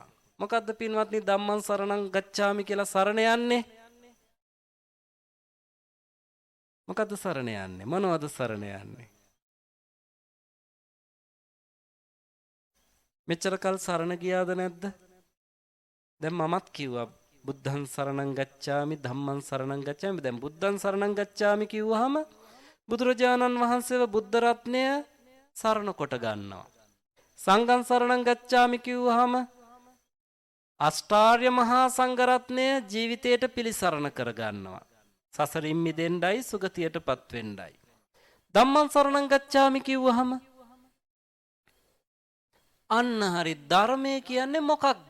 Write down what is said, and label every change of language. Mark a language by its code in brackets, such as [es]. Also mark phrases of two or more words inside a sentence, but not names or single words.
[si] මොකද්ද පින්වත්නි [pi] ධම්මං සරණං ගච්ඡාමි [si] කියලා සරණ යන්නේ? මොකද්ද සරණ යන්නේ? මොනවද සරණ යන්නේ? මෙච්චර කල් සරණ ගියාද නැද්ද? දැන් මමත් කිව්වා [pi] බුද්ධං සරණං ගච්ඡාමි ධම්මං සරණං ගච්ඡාමි. [si] දැන් [pi] බුද්ධං සරණං ගච්ඡාමි [si] කිව්වහම බුදුරජාණන් වහන්සේව බුද්ධ රත්නය සරණ කොට ගන්නවා. [pi] සංඝං සරණං ගච්ඡාමි [si] කිව්වහම අෂ්ටාර්ය මහා සංඝ රත්නය ජීවිතයට පිළිසරණ කර ගන්නවා. සසරින් මිදෙන්නයි සුගතියටපත් වෙන්නයි. [pi] ධම්මං සරණං ගච්ඡාමි [si] කිව්වහම අන්න හරි ධර්මය කියන්නේ මොකක්ද?